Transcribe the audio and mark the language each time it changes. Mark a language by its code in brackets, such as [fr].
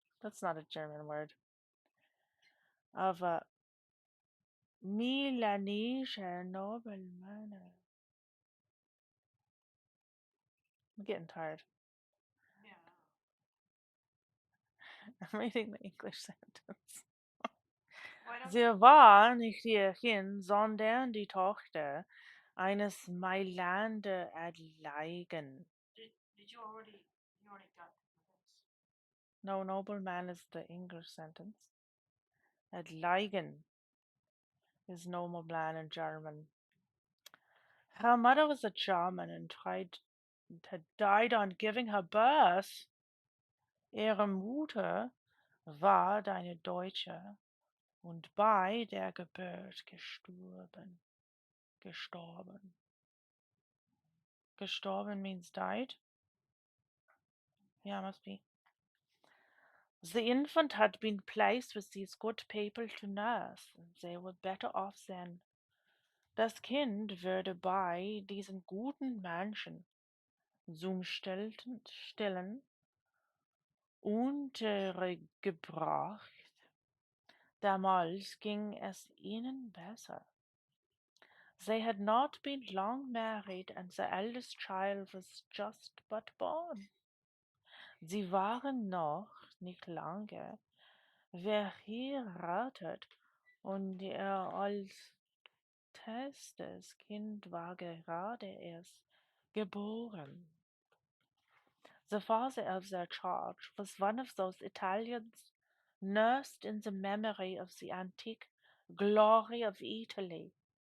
[en] That's not a German word. Of a Milanese nobleman. I'm getting tired. Yeah. I'm reading the English sentence. Why don't [de] Sie war nicht ihr Kind, sondern die Tochter eines Mailander Adligen. [en] did you already got this? No, nobleman is the English sentence. Adligen is nobleman in German. Her mother was a German and had died on giving her birth. [de] Ihre Mutter war eine Deutsche und bei der Geburt gestorben. [en] Gestorben means died? Yeah, must be. The infant had been placed with these good people to nurse, and they were better off then. [de] Das Kind würde bei diesen guten Menschen zum Stillen untergebracht. Damals ging es ihnen besser. [en] They had not been long married, and the eldest child was just but born. [de] Sie waren noch nicht lange verheiratet und ihr ältestes Kind war gerade erst geboren. [en] The father of their child was one of those Italians nursed in the memory of the antique glory of Italy.